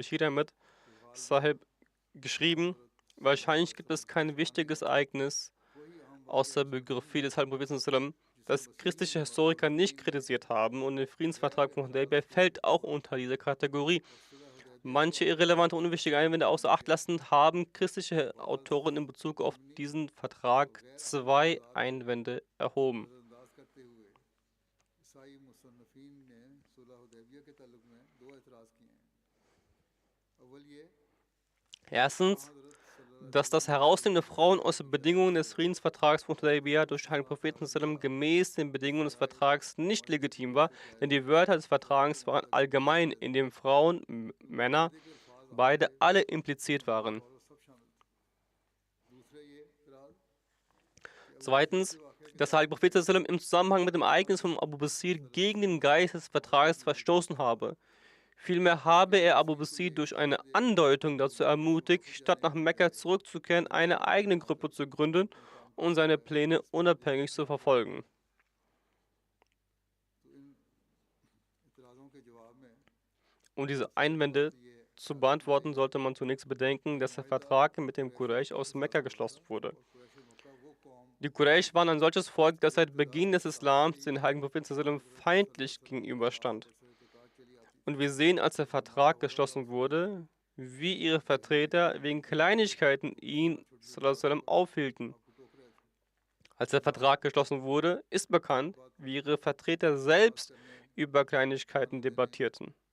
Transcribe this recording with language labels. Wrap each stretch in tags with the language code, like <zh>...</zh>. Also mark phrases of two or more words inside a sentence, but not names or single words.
<de>Bashir Ahmed Sahib geschrieben, wahrscheinlich gibt es kein wichtiges Ereignis aus der Biografie des heiligen Propheten sallam, das christliche Historiker nicht kritisiert haben, und der Friedensvertrag von Hudaybiyah fällt auch unter diese Kategorie. Manche irrelevante und unwichtige Einwände außer Acht lassend haben christliche Autoren in Bezug auf diesen Vertrag zwei Einwände erhoben.</de> <ur>نظرانداز کرتے ہوئے عیسائی مصنفین نے صلح حدیبیہ کے تعلق میں دو اعتراض کیے ہیں. اول یہ</ur> <de>Erstens, dass das Herausnehmen der Frauen aus den Bedingungen des Friedensvertrags von Hudaybiyah durch den heiligen Propheten sallam gemäß den Bedingungen des Vertrags nicht legitim war, denn die Wörter des Vertrags waren allgemein, in dem Frauen, Männer, beide alle impliziert waren.</de> <ur>اور سب شامل تھے۔ دوسرے یہ اعتراض</ur> <de>Zweitens, dass der heilige Prophet sallam im Zusammenhang mit dem Ereignis von Abu Basir gegen den Geist des Vertrags verstoßen habe. Vielmehr habe er Abu Basir durch eine Andeutung dazu ermutigt, statt nach Mekka zurückzukehren, eine eigene Gruppe zu gründen und seine Pläne unabhängig zu verfolgen.</de> <ur>تو ان اعتراضوں کے جواب میں</ur> <de>Um diese Einwände zu beantworten, sollte man zunächst bedenken, dass der Vertrag mit dem Quraysh aus Mekka geschlossen wurde.</de> <ur>قریش مکہ وہ قوم</ur> <de>Die Quraysh waren ein solches Volk, das seit Beginn des Islams den heiligen Propheten sallam feindlich gegenüberstand. Und wir sehen, als der Vertrag geschlossen wurde, wie ihre Vertreter wegen Kleinigkeiten ihn sallam aufhielten. Als der Vertrag geschlossen wurde, ist bekannt, wie ihre Vertreter selbst über Kleinigkeiten debattierten.</de>